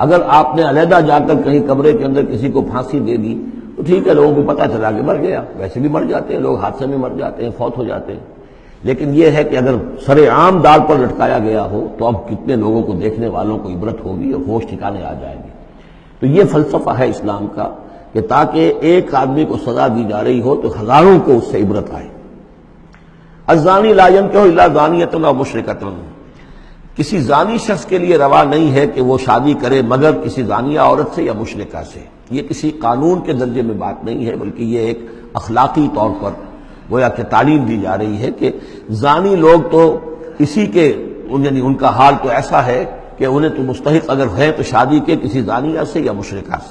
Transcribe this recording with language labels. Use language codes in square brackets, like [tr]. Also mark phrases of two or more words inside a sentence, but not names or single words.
[ur] اگر آپ نے علیحدہ جا کر کہیں کمرے کے اندر کسی کو پھانسی دے دی تو ٹھیک ہے، لوگوں کو پتہ چلا کہ مر گیا، ویسے بھی مر جاتے ہیں لوگ، حادثے میں مر جاتے ہیں، فوت ہو جاتے ہیں، لیکن یہ ہے کہ اگر سر عام دار پر لٹکایا گیا ہو تو اب کتنے لوگوں کو، دیکھنے والوں کو عبرت ہوگی اور ہوش ٹھکانے آ جائے گی۔ تو یہ فلسفہ ہے اسلام کا کہ تاکہ ایک آدمی کو سزا دی جا رہی ہو تو ہزاروں کو اس سے عبرت آئے۔ [ar] الزانی لا ينکح الا زانیۃ او مشرکۃ، [ur] کسی زانی شخص کے لیے روا نہیں ہے کہ وہ شادی کرے مگر کسی زانیہ عورت سے یا مشرکہ سے۔ یہ کسی قانون کے درجے میں بات نہیں ہے، بلکہ یہ ایک اخلاقی طور پر گویا کہ تعلیم دی جا رہی ہے کہ زانی لوگ تو اسی کے، یعنی ان کا حال تو ایسا ہے کہ انہیں تو مستحق اگر ہے تو شادی کے کسی زانیہ سے یا مشرکہ سے۔